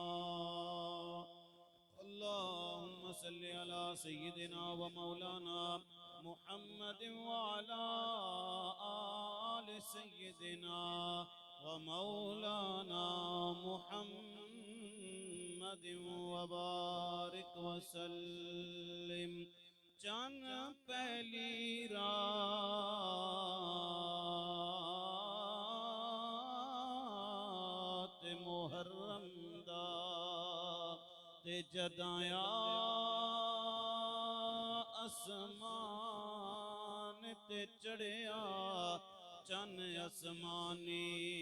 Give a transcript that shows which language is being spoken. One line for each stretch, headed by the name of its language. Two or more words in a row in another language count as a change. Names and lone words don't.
Arabic: اللهم صل على سيدنا ومولانا محمد وعلى آل سيدنا ومولانا محمد وبارك وسلم.
Punjabi: چند پہلی رات محرم دا تے جدایا اسمان تے چڑھیا چن اسمانی